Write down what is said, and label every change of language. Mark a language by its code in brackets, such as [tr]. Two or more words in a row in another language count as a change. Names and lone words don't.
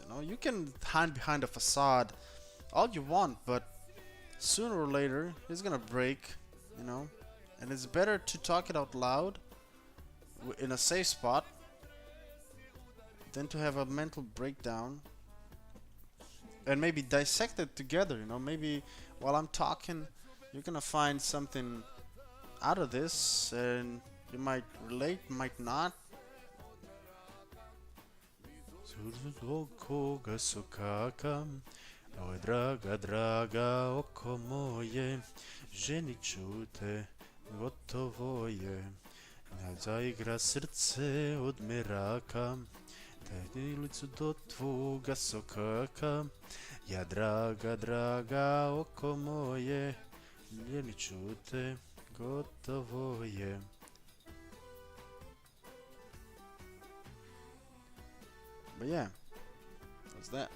[en] You know, you can hide behind a facade all you want, but sooner or later it's gonna break, you know, and it's better to talk it out loud in a safe spot than to have a mental breakdown and maybe dissect it together. You know, maybe while I'm talking, you're gonna find something out of this, and you might relate, might not. [bs] Oj draga, draga, oko moje, ženi čute, gotovo je. Zaigra srce od meraka, daj ulicu do tvoga sokaka. Ja draga, draga, oko moje, ženi čute, gotovo je. [en] But yeah, what's that?